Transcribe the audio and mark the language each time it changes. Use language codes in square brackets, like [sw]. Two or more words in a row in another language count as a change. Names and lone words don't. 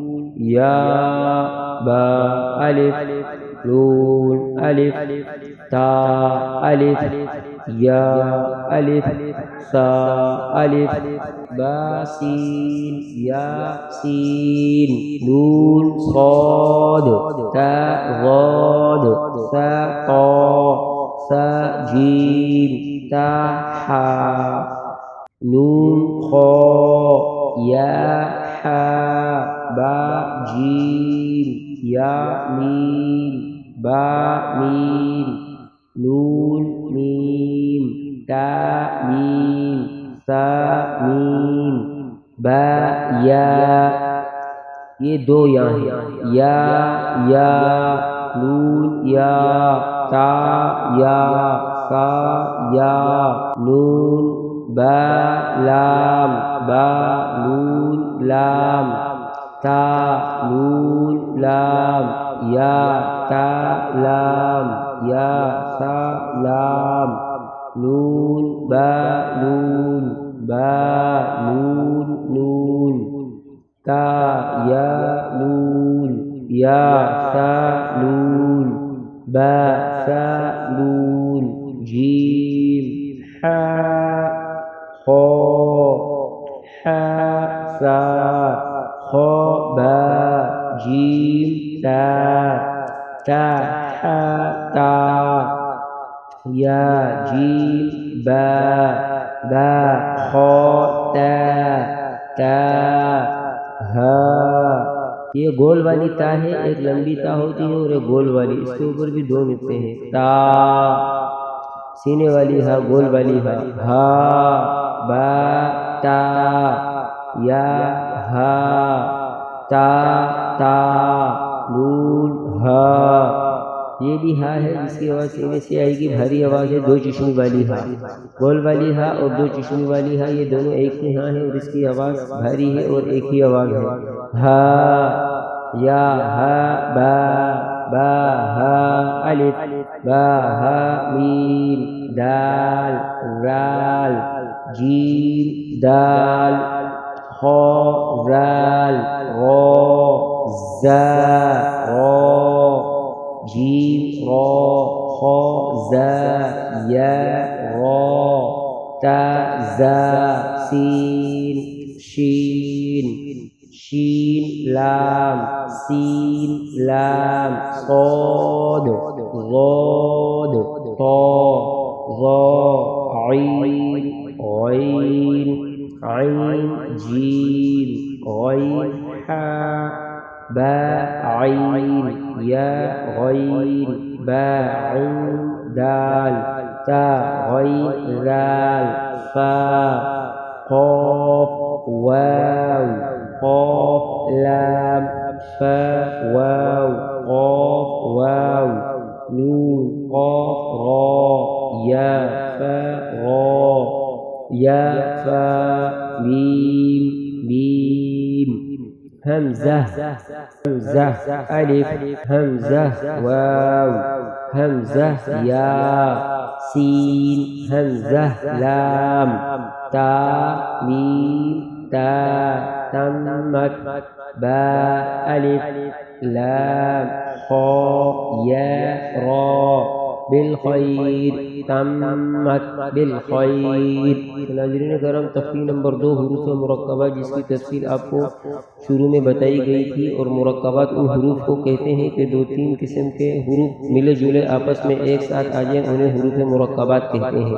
[ur] یا با الف نون الف تا الف یا الف سا الف با سین یا سین نون صاد تا غاد سا طا سا جیم تا حا نون خا یا حا با جیم یا میم با میم نون میم تا میم سا میم با یا، یہ 2 یا ہیں، یا یا نون یا تا یا سا یا نون با لام با نون لام تا نون لام یا تا لام یا سا لام نون با نون نون تا یا نون یا سا نون با سا نون جیم حا خا حا سا خا با جیم تا تا حا تا یا جیم با با خا تا تا ہا. یہ گول والی تا ہے، ایک لمبی تا ہوتی ہے اور ایک گول والی، اس کے اوپر بھی دو نقطے ہیں. تا سینے والی ہا، گول والی ہا. ہا با تا یا ہا تا تا نون ہا. یہ بھی ہا ہے جس کی آواز سینے سے آئے گی، بھاری آواز ہے. دو چشمی والی ہا، گول والی ہا اور دو چشمی والی ہا، یہ دونوں ایک ہی ہاں ہیں اور اس کی آواز بھاری ہے اور ایک ہی آواز ہے. ہا یا ہا با با ہا الف با ہا میم دال رال جیم دال خا رال را زا را جیم را خا زا یا را تا زا سین شین شین لام سین لام صاد ضاد طا ظا عین غین عین جیم غین حا با عین یا غین با عین دال تا غین دال فا قاف واو قاف لام فا واو قاف واو نون قاف را یا فا را یا فا میم میم همزة همزة ألف همزة واو همزة يا سين همزة لام تا ميم تا تمت با ألف لام خا يا را بالخیر تمت بالخیر. ناظرین کرام، تفصیل نمبر 2 حروف مرکبہ جس کی تفصیل آپ کو شروع میں بتائی گئی تھی. اور مرکبات ان حروف کو کہتے ہیں کہ 2-3 قسم کے حروف ملے جلے آپس میں ایک ساتھ آ جائیں، انہیں حروف مرکبات کہتے ہیں.